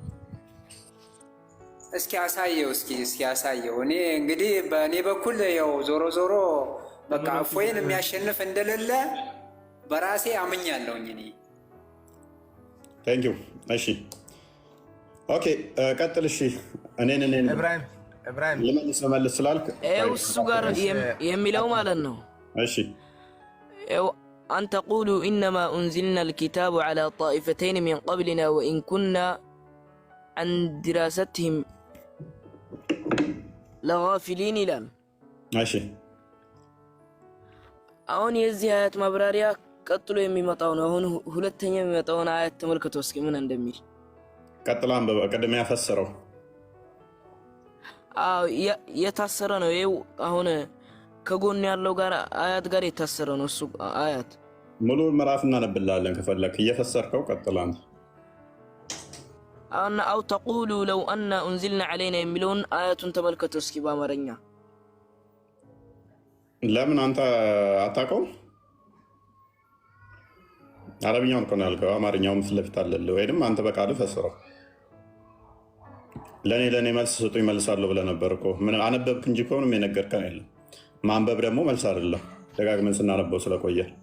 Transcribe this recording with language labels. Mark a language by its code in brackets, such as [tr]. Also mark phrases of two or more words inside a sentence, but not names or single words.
[am] እስኪ አሳየው። እኔ እንግዲህ በእኔ በኩል ያው ዞሮ ዞሮ በቃ እፎይን የሚያሸንፍ እንደሌለ በራሴ አምኛለሁኝ እኔ። [en] thank you። [am] እሺ ኦኬ ቀጥል። እሺ እኔን ኢብራሂም ልመልስ ስላልክ እሱ ጋር የሚለው ማለት ነው። እሺ [ar] أن تقولوا إنما أنزلنا الكتاب على طائفتين من قبلنا وإن كنا عن دراستهم لغافلين ይላል። [am] እሺ አሁን የዚህ አያት ማብራሪያ ቀጥሎ የሚመጣው ነው። አሁን ሁለተኛ የሚመጣውን አያት ተመልከቱ እስኪ ምን እንደሚል። ቀጥላ አንበባ ቀደም ያፈሰረው የታሰረ ነው። ይኸው አሁን ከጎን ያለው ጋር አያት ጋር የታሰረ ነው እሱ አያት። ሙሉ ምዕራፍ እናነብላለን ከፈለክ እየፈሰርከው ቀጥላ አንተ። [ar] أو تقولوا لو أن أنزلنا علينا [am] የሚለውን አያቱን ተመልከቱ እስኪ በአማርኛ። ለምን አንተ አታውቀውም? አረብኛውን እኮ ነው ያልከው። አማርኛውም ፊት ለፊት አለልህ። ወይም አንተ በቃልህ ፈስረው። ለእኔ መልስ ስጡኝ መልሳለሁ ብለህ ነበር እኮ። ምን አነበብክ እንጂ እኮ ምንም የነገርከን የለም። ማንበብ ደግሞ መልስ አይደለም። ደጋግመን ስናነበው ስለቆየ